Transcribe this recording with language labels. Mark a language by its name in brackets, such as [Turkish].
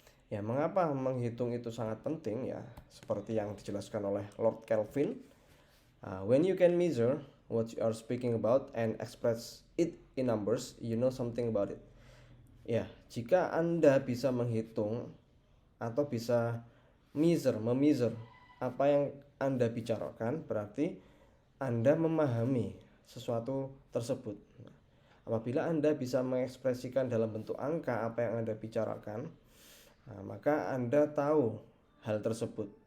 [Indonesian] Ya, mengapa menghitung itu sangat penting ya? [English] Seperti yang dijelaskan oleh Lord Kelvin, when you can measure what you are speaking about and express it in numbers, you know something about it. [Indonesian] Ya, jika Anda bisa menghitung atau bisa measure apa yang Anda bicarakan, berarti Anda memahami sesuatu tersebut. Apabila Anda bisa mengekspresikan dalam bentuk angka apa yang Anda bicarakan, maka Anda tahu hal tersebut.